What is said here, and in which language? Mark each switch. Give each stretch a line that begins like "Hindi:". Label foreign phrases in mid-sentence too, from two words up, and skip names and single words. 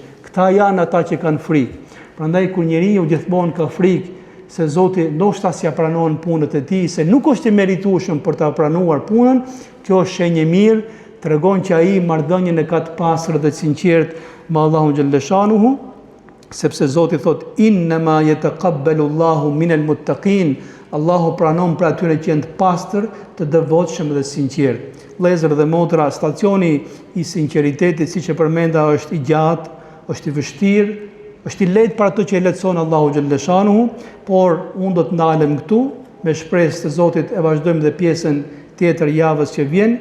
Albanian: Këta janë ata që kanë frikë. Prandaj kur njeriu gjithmonë ka frikë se Zoti ndoshta s'ja pranon punët e tij, se nuk është i meritueshëm për ta pranuar punën, kjo është shenjë e mirë, tregon që ai marrëdhënien e ka të pastër dhe të sinqert me Allahun xhalleshanuhu, sepse Zoti thot
Arabic: إنما يتقبل الله من المتقين,
Albanian: Allahu pranon për atyre që janë të pastër, të devotshëm dhe sinqert. Vëllezër dhe motra, stacioni i sinqeritetit, siç e përmenda, është i gjatë, është i vështirë, është i lehtë për ato që e lehtëson Allahu
Arabic: xhalla xhanuhu,
Albanian: por unë do të ndalem këtu me shpresë të Zotit e vazhdojmë dhe pjesën tjetër javës që vjen.